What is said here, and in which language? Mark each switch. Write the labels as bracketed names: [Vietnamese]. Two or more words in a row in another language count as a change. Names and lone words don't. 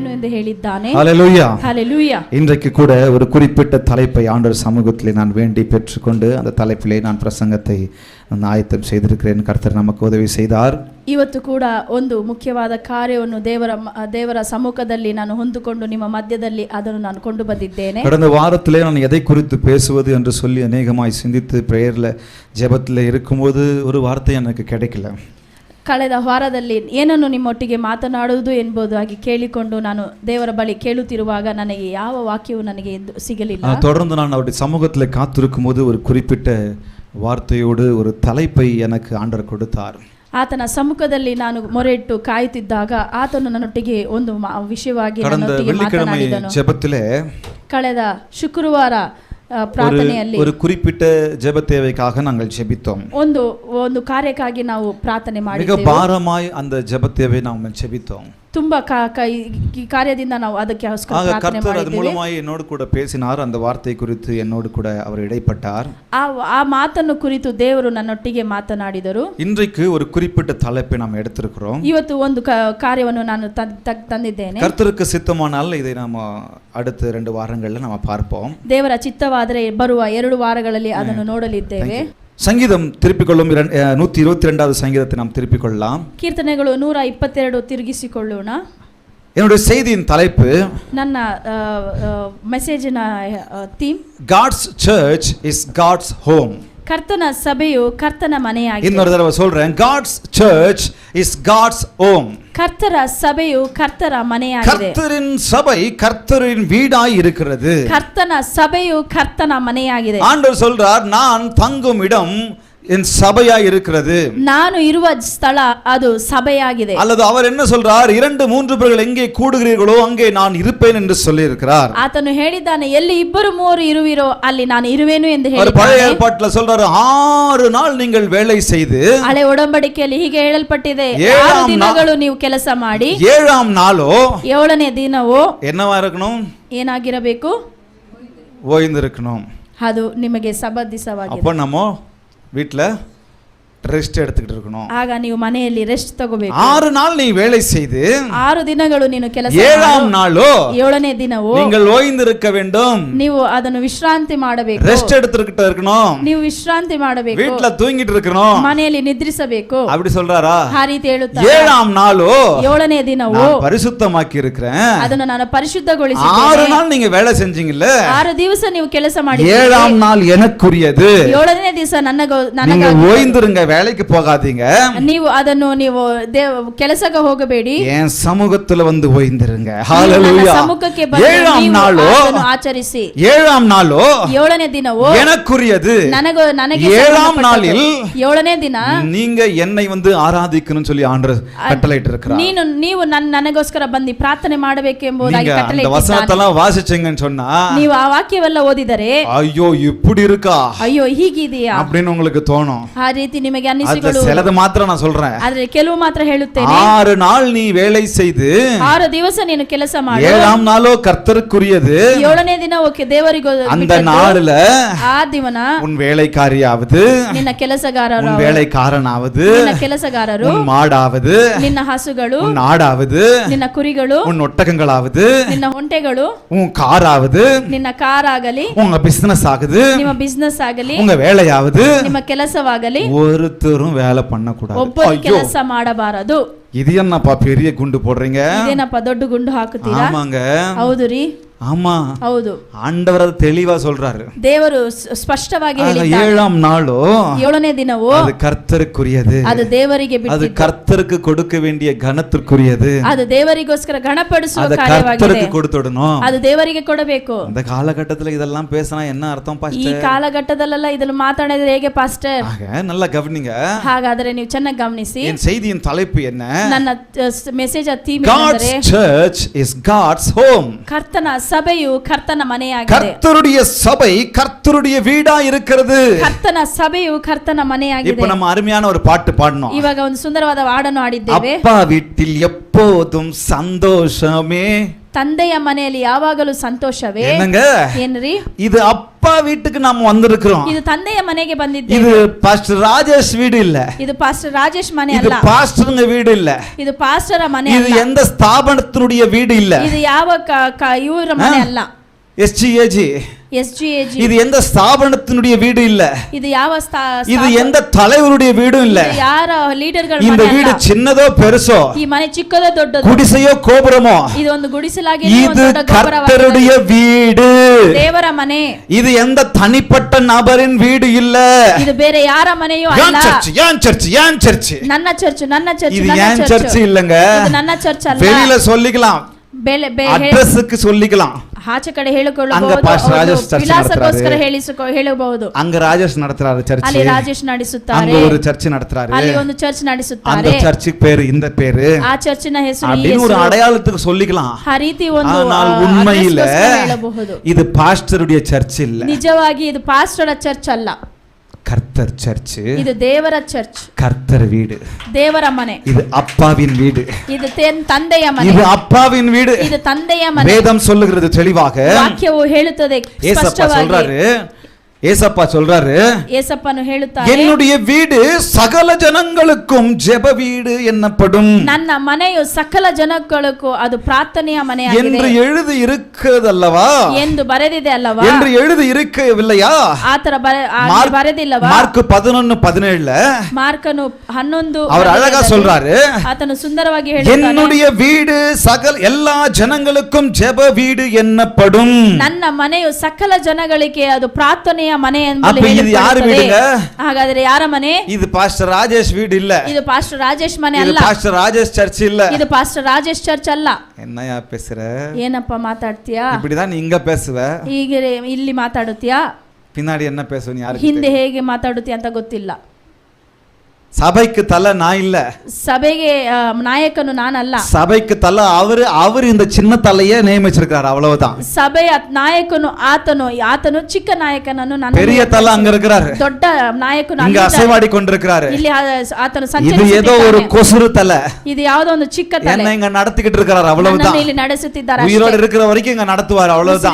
[Kannada] ಹೇಳಿದ್ದಾನೆ. [Tamil] ஹல்லேலூயா. ஹல்லேலூயா. இன்றைக்கு கூட ஒரு குறிப்பிட்ட தலைப்பை ஆண்டவர் சமூகத்திலே நான் வேண்டி பெற்றுக்கொண்டு அந்த தலைப்பிலே நான் பிரசங்கத்தை ஆயத்தம் செய்திருக்கிறேன். கர்த்தர் நமக்கு உதவி செய்தார். [Kannada] ಇವತ್ತು ಕೂಡ ಒಂದು ಮುಖ್ಯವಾದ ಕಾರ್ಯವನ್ನು ದೇವರ ಸಮ್ಮುಖದಲ್ಲಿ ನಾನು ಹೊಂದಿಕೊಂಡು ನಿಮ್ಮ ಮಧ್ಯದಲ್ಲಿ ಅದನ್ನು ನಾನು ಕೊಂಡು ಬಂದಿದ್ದೇನೆ. [Tamil] கடந்த வாரத்திலே நான் எதை குறித்து பேசுவது என்று சொல்லி அநேகமாய் சிந்தித்து பிரேயர்ல ஜெபத்திலே இருக்கும்போது ஒரு வார்த்தை எனக்கு கிடைக்கல. [Kannada] ಕಳೆದ ವಾರದಲ್ಲಿ ಏನನ್ನು ನಿಮ್ಮೊಟ್ಟಿಗೆ ಮಾತನಾಡುವುದು ಎಂಬುದಾಗಿ ಕೇಳಿಕೊಂಡು ನಾನು ದೇವರ ಬಳಿ ಕೇಳುತ್ತಿರುವಾಗ ನನಗೆ ಯಾವ ವಾಕ್ಯವು ನನಗೆ ಸಿಗಲಿಲ್ಲ. [Tamil] தொடர்ந்து நான் அவருடைய சமூகத்திலே காத்திருக்கும் போது ஒரு குறிப்பிட்ட வார்த்தையோடு ஒரு தலைப்பை எனக்கு ஆண்டவர் கொடுத்தார். [Kannada] ಆತನ ಸಮ್ಮುಖದಲ್ಲಿ ನಾನು ಮೊರೆಯಿಟ್ಟು ಕಾಯುತ್ತಿದ್ದಾಗ ಆತನು ನನ್ನೊಟ್ಟಿಗೆ ಒಂದು ವಿಷಯವಾಗಿ ನನ್ನೊಟ್ಟಿಗೆ ಮಾತನಾಡಿದನು. [Tamil] ಜೆಬத்திலே [Kannada] ಕಳೆದ ಶುಕ್ರವಾರ ಪ್ರಾರ್ಥನೆಯಲ್ಲಿ [Tamil] ஒரு குறிப்பிட்ட ஜெப தேவைக்காக நாங்கள் ஜெபித்தோம். [Kannada] ಒಂದು ಕಾರ್ಯಕ್ಕಾಗಿ ನಾವು ಪ್ರಾರ್ಥನೆ ಮಾಡಿದ್ದೇವೆ. [Tamil] மிக பாரமாய் அந்த ஜெப தேவை நாம் ஜெபித்தோம். [Kannada] ತುಂಬಾ ಈ ಕಾರ್ಯದಿಂದ ನಾವು ಅದಕ್ಕೆ ಪ್ರಾರ್ಥನೆ ಮಾಡಿದ್ದೇವೆ. ಅದರ ಮೂಲಕವಾಗಿ என்னோடு ಕೂಡ பேசினார். [Tamil] அந்த வார்த்தை குறித்து என்னோடு கூட அவர் இடைப்பட்டார். [Kannada] ಆ ಮಾತನ್ನು ಕುರಿತು ದೇವರು ನನ್ನೊಟ್ಟಿಗೆ ಮಾತನಾಡಿದರು. [Tamil] இன்றைக்கு ஒரு குறிப்பிட்ட தலைப்பை நாம் எடுத்திருக்கிறோம். [Kannada] ಇವತ್ತು ಒಂದು ಕಾರ್ಯವನ್ನು ನಾನು ತಂದಿದ್ದೇನೆ. [Tamil] கர்த்தருக்கு சித்தமானால் இதை நாம் அடுத்த 2 வாரங்களில் நாம் பார்ப்போம். [Kannada] ದೇವರ ಚಿತ್ತವಾದರೆ ಬರುವ 2 ವಾರಗಳಲ್ಲಿ ಅದನ್ನು ನೋಡಲಿದ್ದೇವೆ. [Tamil] சங்கீதம் திருப்பிக் கொள்ளும் 122வது சங்கீதத்தை நாம் திருப்பிக் கொள்ளலாம். [Kannada] ಕೀರ್ತನೆಗಳು 122 ತಿರುಗಿಸಿಕೊಳ್ಳೋಣ. [Tamil] என்னுடைய செய்தியின் தலைப்பு, [Kannada] ನನ್ನ [English] message theme, God's church is God's home. [Kannada] ಕರ್ತನ ಸಭೆಯು ಕರ್ತನ ಮನೆಯಾಗಿದೆ. [Tamil] இன்னொரு தடவை சொல்றேன், [English] God's church is God's home. [Kannada] ಕರ್ತರ ಸಭೆಯು ಕರ್ತರ ಮನೆಯಾಗಿದೆ. [Tamil] கர்த்தரின் சபை கர்த்தரின் வீடாய் இருக்கிறது. [Kannada] ಕರ್ತನ ಸಭೆಯು ಕರ್ತನ ಮನೆಯಾಗಿದೆ. [Tamil] ஆண்டவர் சொல்றார், நான் தங்கும் இடம் என் சபையாய் இருக்கிறது. [Kannada] ನಾನು ಇರುವ ಸ್ಥಳ ಅದು ಸಭೆಯಾಗಿದೆ. [Tamil] அல்லது அவர் என்ன சொல்றார், 2-3 பேர்கள் எங்கே கூடுகிறீர்களோ அங்கே நான் இருப்பேன் என்று சொல்லி இருக்கிறார். [Kannada] ಆತನು ಹೇಳಿದ್ದಾನೆ, ಎಲ್ಲಿ 2-3 ಇರುವಿರೋ ಅಲ್ಲಿ ನಾನು ಇರುವೆನು ಎಂದು ಹೇಳಿದ್ದಾನೆ. [Tamil] அவர் பழைய ஏற்பாட்டில சொல்றாரு, 6 நாள் நீங்கள் வேலை செய்து, [Kannada] ಹಳೆ ಒಡಂಬಡಿಕೆಯಲ್ಲಿ ಹೀಗೆ ಹೇಳಲ್ಪಟ್ಟಿದೆ, 6 ದಿನಗಳು ನೀವು ಕೆಲಸ ಮಾಡಿ, [Tamil] 7ஆம் நாளோ [Kannada] 7ನೇ ದಿನವೋ [Tamil] என்னவா இருக்கணும், [Kannada] ಏನಾಗಿರಬೇಕು, [Tamil] ஓய்ந்திருக்கணும். [Kannada] ಅದು ನಿಮಗೆ ಸಬ್ಬತ್. [Tamil] அப்ப நம்ம வீட்ல ரெஸ்ட் எடுத்துக்கிட்டு இருக்கணும். [Kannada] ಆಗ ನೀವು ಮನೆಯಲ್ಲಿ ರೆಸ್ಟ್ ತಗೋಬೇಕು. [Tamil] 6 நாள் நீ வேலை செய்து, [Kannada] 6 ದಿನಗಳು ನೀನು ಕೆಲಸ ಮಾಡಿ, [Tamil] 7ஆம் நாளோ [Kannada] 7ನೇ ದಿನವೋ [Tamil] நீங்கள் ஓய்ந்திருக்க வேண்டும். [Kannada] ನೀವು ಅದನ್ನು ವಿಶ್ರಾಂತಿ ಮಾಡಬೇಕು. [Tamil] ரெஸ்ட் எடுத்துக்கிட்டு இருக்கணும். [Kannada] ನೀವು ವಿಶ್ರಾಂತಿ ಮಾಡಬೇಕು. [Tamil] வீட்ல தூங்கிட்டு இருக்கணும். [Kannada] ಮನೆಯಲ್ಲಿ ನಿದ್ರಿಸಬೇಕು. [Tamil] அப்படி சொல்றாரா? [Kannada] ಆ ರೀತಿ ಹೇಳುತ್ತಾರೆ. [Tamil] 7ஆம் நாளோ [Kannada] 7ನೇ ದಿನವೋ [Tamil] நான் பரிசுத்தமாக்கி இருக்கிறேன். [Kannada] ಅದನ್ನು ನಾನು ಪರಿಶುದ್ಧಗೊಳಿಸಿದ್ದೇನೆ. [Tamil] 6 நாள் நீங்க வேலை செஞ்சீங்கல்ல, [Kannada] 6 ದಿವಸ ನೀವು ಕೆಲಸ ಮಾಡಿದ್ದೀರಿ. [Tamil] 7ஆம் நாள் எனக்குரியது. [Kannada] 7ನೇ ದಿವಸ ನನಗಾಗಿ [Tamil] நீங்க ஓய்ந்திருங்க, வேலைக்கு போகாதீங்க. [Kannada] ನೀವು ಅದನ್ನು ನೀವು ಕೆಲಸಕ್ಕೆ ಹೋಗಬೇಡಿ, [Tamil] என் சமூகத்துல வந்து ஓய்ந்திருங்க. ஹalleluya. [Kannada] ಸಮ್ಮುಖಕ್ಕೆ ಬಂದು [Tamil] 7ஆம் நாளோ [Kannada] ಅದನ್ನು ಆಚರಿಸಿ. [Tamil] 7ஆம் நாளோ [Kannada] 7ನೇ ದಿನವೋ [Tamil] எனக்குரியது. [Kannada] ನನಗೆ [Tamil] 7ஆம் நாளில் [Kannada] 7ನೇ ದಿನ [Tamil] நீங்க என்னை வந்து ஆராதிக்கணும்னு சொல்லி ஆண்டவர் கட்டளையிட்டு இருக்கிறார். [Kannada] ನೀವು ನನಗೋಸ್ಕರ ಬಂದು ಪ್ರಾರ್ಥನೆ ಮಾಡಬೇಕೆಂಬುದಾಗಿ [Tamil] நீங்க அந்த [Kannada] ಕಟ್ಟளைಯಿಟ್ಟಿದ್ದಾನೆ. [Tamil] வசனத்தெல்லாம் வாசிச்சீங்கன்னு சொன்னா, [Kannada] ನೀವು ಆ ವಾಕ್ಯವೆಲ್ಲ ಓದಿದರೆ, [Tamil] ஐயோ இப்படி இருக்கா, [Kannada] ಅಯ್ಯೋ ಹೀಗಿದೆಯಾ [Tamil] அப்படின்னு உங்களுக்கு தோணும். [Kannada] ಆ ರೀತಿ ನಿಮಗೆ [Tamil] அதுல [Kannada] ಅನ್ನಿಸಿಕೊಳ್ಳುವುದು. [Tamil] சிலது மாத்திரம் நான் சொல்றேன். [Kannada] ಆದ್ರೆ ಕೆಲವು ಮಾತ್ರ ಹೇಳುತ್ತೇನೆ. [Tamil] 6 நாள் நீ வேலை செய்து, [Kannada] 6 ದಿವಸ ನೀನು ಕೆಲಸ ಮಾಡು, [Tamil] 7ஆம் நாளோ கர்த்தருக்குரியது. [Kannada] 7ನೇ ದಿನ ಓಕೆ ದೇವರಿಗೆ [Tamil] அந்த நாள்ல [Kannada] ಆ ದಿವನ [Tamil] உன் வேலைக்காரியாவது, [Kannada] ನಿನ್ನ ಕೆಲಸಗಾರರು, [Tamil] உன் வேலைக்காரனாவது, [Kannada] ನಿನ್ನ ಕೆಲಸಗಾರರು, [Tamil] உன் மாடாவது, [Kannada] ನಿನ್ನ ಹಸುಗಳು, [Tamil] உன் ஆடாவது, [Kannada] ನಿನ್ನ ಕುರಿಗಳು, [Tamil] உன் ஒட்டகங்களாவது, [Kannada] ನಿನ್ನ ಒಂಟೆಗಳು, [Tamil] உன் காராவது, [Kannada] ನಿನ್ನ ಕಾರ್ ಆಗಲಿ, [Tamil] உங்க பிசினஸ் ஆகுது, [Kannada] ನಿಮ್ಮ ಬಿಸಿನೆಸ್ ಆಗಲಿ, [Tamil] உங்க வேலையாவது, [Kannada] ನಿಮ್ಮ ಕೆಲಸವಾಗಲಿ, [Tamil] ஒருத்தரும் வேலை பண்ணக்கூடாது. [Kannada] ಒಬ್ಬರು ಕೆಲಸ ಮಾಡಬಾರದು. [Tamil] இது என்னப்பா பெரிய குண்டு போடுறீங்க? [Kannada] ಇದೇನಪ್ಪ ದೊಡ್ಡ ಗುಂಡು ಹಾಕುತ್ತೀರಾ? [Tamil] ஆமாங்க, [Kannada] ಹೌದು ರೀ, [Tamil] ஆமா, [Kannada] ಹೌದು. [Tamil] ஆண்டவர் அது தெளிவா சொல்றாரு. [Kannada] ದೇವರು ಸ್ಪಷ್ಟವಾಗಿ ಹೇಳಿದ್ದಾನೆ. [Tamil] 7ஆம் நாளோ [Kannada] 7ನೇ ದಿನವೋ [Tamil] அது கர்த்தருக்குரியது. [Kannada] ಅದು ದೇವರಿಗೆ [Tamil] அது [Kannada] ಬಿಟ್ಟಿದ್ದು. [Tamil] கர்த்தருக்கு கொடுக்க வேண்டிய கனத்திற்குரியது. [Kannada] ಅದು ದೇವರಿಗೋಸ್ಕರ ಗಣಪಡಿಸುವ [Tamil] அது [Kannada] ಕಾರ್ಯವಾಗಿದೆ. [Tamil] கர்த்தருக்கு கொடுத்துடணும். [Kannada] ಅದು ದೇವರಿಗೆ ಕೊಡಬೇಕು. [Tamil] இந்த காலகட்டத்துல இதெல்லாம் பேசினா என்ன அர்த்தம் [Kannada] ಈ [Tamil] பாஸ்டர்? [Kannada] ಕಾಲಘಟ್ಟದಲ್ಲೆಲ್ಲ ಇದನ್ನು ಮಾತಾಡಿದ್ರೆ ಹೇಗೆ ಪಾಸ್ಟರ್? [Tamil] நல்லா கவனிங்க. [Kannada] ಹಾಗಾದ್ರೆ ನೀವು ಚೆನ್ನಾಗಿ ಗಮನಿಸಿ. [Tamil] என் செய்தியின் தலைப்பு என்ன? [Kannada] ನನ್ನ [English] message theme God's [Kannada] ಏನಂದ್ರೆ, [English] church is God's home. [Kannada] ಕರ್ತನ ಸಭೆಯು ಕರ್ತನ ಮನೆಯಾಗಿದೆ. [Tamil] கர்த்தருடைய சபை கர்த்தருடைய வீடா இருக்கிறது. [Kannada] ಕರ್ತನ ಸಭೆಯು ಕರ್ತನ ಮನೆಯಾಗಿದೆ. [Tamil] இப்போ நம்ம அருமையான ஒரு பாட்டு பாடணும். [Kannada] ಇವಾಗ ಒಂದು ಸುಂದರವಾದ ಹಾಡನ್ನು ಹಾಡಿದ್ದೇವೆ. [Tamil] அப்பா வீட்டில் எப்போதும் சந்தோஷமே. [Kannada] ತಂದೆಯ ಮನೆಯಲ್ಲಿ ಯಾವಾಗಲೂ ಸಂತೋಷವೇ [Tamil] என்னங்க [Kannada] ಏನ್ರಿ? [Tamil] இது அப்பா வீட்டுக்கு நாம வந்திருக்கிறோம். [Kannada] ಇದು ತಂದೆಯ ಮನೆಗೆ [Tamil] இது [Kannada] ಬಂದಿದ್ದೇವೆ. [Tamil] பாஸ்டர் ராஜேஷ் வீடு இல்ல. [Kannada] ಇದು ಪಾಸ್ಟರ್ ರಾಜೇಶ್ ಮನೆ [Tamil] இது [Kannada] ಅಲ್ಲ. [Tamil] பாஸ்டருங்க வீடு இல்ல. [Kannada] ಇದು ಪಾಸ್ಟರ ಮನೆ [Tamil] இது [Kannada] ಅಲ್ಲ. [Tamil] எந்த ஸ்தாபனத்தினுடைய வீடு இல்ல. [Kannada] ಇದು ಯಾವ ಇವರ ಮನೆ ಅಲ್ಲ. SGAG SGAG [Tamil] இது எந்த ஸ்தாபனத்தினுடைய வீடு இல்ல. [Kannada] ಇದು ಯಾವ [Tamil] இது எந்த தலைவருடைய வீடும் இல்ல. [Kannada] ಇದು ಯಾರ ಲೀಡರ್ಗಳ [Tamil] இந்த [Kannada] ಮನೆ [Tamil] வீடு [Kannada] ಅಲ್ಲ. [Tamil] சின்னதோ பெருசோ, [Kannada] ಈ ಮನೆ ಚಿಕ್ಕದೋ ದೊಡ್ಡದೋ, [Tamil] குடிசையோ கோபுரமோ, [Kannada] ಇದು ಒಂದು ಗುಡಿಸಲಾಗಿ [Tamil] இது கர்த்தருடைய வீடு. [Kannada] ದೇವರ ಮನೆ. [Tamil] இது எந்த தனிப்பட்ட நபரின் வீடு இல்ல. [Kannada] ಇದು ಬೇರೆ ಯಾರ ಮನೆಯೂ [Tamil] ஏன் [Kannada] ಅಲ್ಲ. [Tamil] சர்ச் ஏன் சர்ச் ஏன் சர்ச் [Kannada] ನನ್ನ ಚರ್ಚ್ ನನ್ನ ಚರ್ಚ್ [Tamil] இது [Kannada] ನನ್ನ [Tamil] ஏன் சர்ச் [Kannada] ಚರ್ಚ್ [Tamil] இல்லங்க. [Kannada] ಇದು ನನ್ನ ಚರ್ಚ್ ಅಲ್ಲ. [Tamil] வெளியில சொல்லிக்கலாம், அட்ரஸ்க்கு சொல்லிக்கலாம். [Kannada] ಆಚೆ ಕಡೆ [Tamil] அங்க [Kannada] ಹೇಳಿಕೊಳ್ಳಬಹುದು, [Tamil] பாஸ்டர் ராஜேஷ் சர்ச் [Kannada] ವಿಳಾಸಕ್ಕೋಸ್ಕರ [Tamil] நடத்துறாரு. [Kannada] ಹೇಳಬಹುದು. [Tamil] அங்க ராஜேஷ் நடத்துறாரு சர்ச். [Kannada] ಅಲ್ಲಿ ರಾಜೇಶ್ ನಡೆಸುತ್ತಾರೆ. [Tamil] அங்க ஒரு சர்ச் நடத்துறாரு. [Kannada] ಅಲ್ಲಿ ಒಂದು ಚರ್ಚ್ [Tamil] அந்த [Kannada] ನಡೆಸುತ್ತಾರೆ. [Tamil] சர்ச்சுக்கு பேரு இந்த பேரு. [Kannada] ಆ ಚರ್ಚಿನ ಹೆಸರು ಈ [Tamil] அப்படின்னு ஒரு [Kannada] ಹೆಸರು. [Tamil] அடையாளத்துக்கு சொல்லிக்கலாம். [Kannada] ಆ ರೀತಿ ಒಂದು [Tamil] ஆனால் உண்மையில [Kannada] ಅಡ್ರೆಸ್ಗೋಸ್ಕರ ಹೇಳಬಹುದು. [Tamil] இது பாஸ்டருடைய சர்ச் இல்ல. [Kannada] ನಿಜವಾಗಿ ಇದು ಪಾಸ್ಟರ ಚರ್ಚ್ ಅಲ್ಲ. [Tamil] கர்த்தர் சர்ச். [Kannada] ಇದು ದೇವರ ಚರ್ಚ್, [Tamil] கர்த்தர் வீடு. [Kannada] ದೇವರ ಮನೆ. [Tamil] இது அப்பாவின் வீடு. [Kannada] ಇದು ತಂದೆಯ ಮನೆ. [Tamil] இது ಅಪ್ಪಾவின் வீடு. [Kannada] ಇದು ತಂದೆಯ ಮನೆ. [Tamil] வேதம் சொல்லுகிறது தெளிவாக. [Kannada] ವಾಕ್ಯವು ಹೇಳುತ್ತದೆ [Tamil] ஏசப்பா [Kannada] ಸ್ಪಷ್ಟವಾಗಿ. [Tamil] சொல்றாரு, ஏசப்பா சொல்றாரு, [Kannada] ಏಸಪ್ಪನು ಹೇಳುತ್ತಾರೆ, [Tamil] என்னுடைய வீடு சகல ஜனங்களுக்கும் ஜெப வீடு என்னப்படும். [Kannada] ನನ್ನ ಮನೆಯು ಸಕಲ ಜನಕ್ಕೂ ಅದು ಪ್ರಾರ್ಥನೆಯ [Tamil] என்று [Kannada] ಮನೆಯಾಗಿದೆ [Tamil] எழுதி இருக்கிறதல்லவா? [Kannada] ಎಂದು ಬರೆದಿದೆ ಅಲ್ಲವಾ? [Tamil] என்று எழுதி இருக்கவில்லையா? [Kannada] ಆತರ ಬರೆದಿಲ್ಲವಾ? [Tamil] மார்க் 11:17 [Kannada] ಮಾರ್ಕನು 11 [Tamil] அவர் அழகா சொல்றாரு, [Kannada] ಆತನು ಸುಂದರವಾಗಿ ಹೇಳುತ್ತಾನೆ, [Tamil] என்னுடைய வீடு சகல எல்லா ஜனங்களுக்கும் ஜெப வீடு என்னப்படும். [Kannada] ನನ್ನ ಮನೆಯು ಸಕಲ ಜನಗಳಿಗೆ ಅದು ಪ್ರಾರ್ಥನೆಯ ಮನೆ ಎಂದು [Tamil] அப்ப இது யார் வீடுங்க? [Kannada] ಹಾಗಾದ್ರೆ ಯಾರ ಮನೆ? [Tamil] இது பாஸ்டர் ராஜேஷ் வீடு இல்ல. [Kannada] ಇದು ಪಾಸ್ಟರ್ ರಾಜೇಶ್ ಮನೆ [Tamil] இது [Kannada] ಅಲ್ಲ. [Tamil] பாஸ்டர் ராஜேஷ் சர்ச் இல்ல. [Kannada] ಇದು ಪಾಸ್ಟರ್ ರಾಜೇಶ್ ಚರ್ಚ್ ಅಲ್ಲ. [Tamil] என்னையா பேசுற? [Kannada] ಏನಪ್ಪ ಮಾತಾಡ್ತೀಯಾ? [Tamil] இப்படிதான் நீ இங்க பேசுவ, [Kannada] ಈಗ ಇಲ್ಲಿ ಮಾತಾಡುತ್ತೀಯಾ, [Tamil] பின்னாடி என்ன பேசுவ நீ யாருக்கு [Kannada] ಹಿಂದೆ [Tamil] தெரியும்? [Kannada] ಹೇಗೆ ಮಾತಾಡುತ್ತೀಯ ಅಂತ ಗೊತ್ತಿಲ್ಲ. [Tamil] சபைக்கு தலை நான் இல்ல. [Kannada] ಸಭೆಗೆ ನಾಯಕನು ನಾನಲ್ಲ. [Tamil] சபைக்கு தலை அவர் இந்த சின்ன தலையை நியமிச்சிருக்காரு, அவ்வளவுதான். [Kannada] ಸಭೆಯ ನಾಯಕನು ಆತನು ಚಿಕ್ಕ ನಾಯಕನನ್ನು ನನ್ನ [Tamil] பெரிய தலை அங்க இருக்கிறாரு, [Kannada] ದೊಡ್ಡ ನಾಯಕನು [Tamil] இங்க அசைவாடி கொண்டிருக்கிறாரு. [Kannada] ಇಲ್ಲಿ ಆತನು [Tamil] இது ஏதோ ஒரு [Kannada] ಸಂಚರಿಸುತ್ತಿದ್ದಾನೆ. [Tamil] கொசுறு தலை [Kannada] ಇದು ಯಾವುದೋ ಒಂದು ಚಿಕ್ಕ ತಲೆ. [Tamil] என்ன இங்க நடத்திக்கிட்டு இருக்கிறாரு, அவ்வளவுதான். [Kannada] ನನ್ನನ್ನು ಇಲ್ಲಿ ನಡೆಸುತ್ತಿದ್ದಾರೆ ಅಷ್ಟೇ. [Tamil] உயிரோடு இருக்கிற வரைக்கும் இங்க நடத்துவார், அவ்வளவுதான்.